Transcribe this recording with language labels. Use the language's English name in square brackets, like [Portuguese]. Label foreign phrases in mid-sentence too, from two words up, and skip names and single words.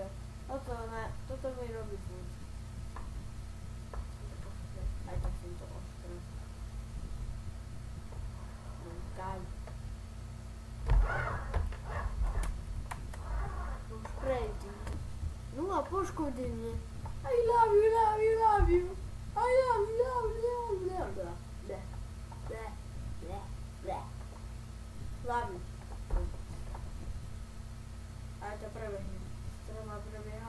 [Slovak] Toto mi robí furt. Aj tak som to ostré. Gáľ. Už prejdem. No a poškodenie. [English] I love you, love you, love you. I love you, love you, love you, love you. Bleh, bleh, bleh, bleh. Love you. [Slovak] A ja ťa prebehnem. Teraz ma prebiehal.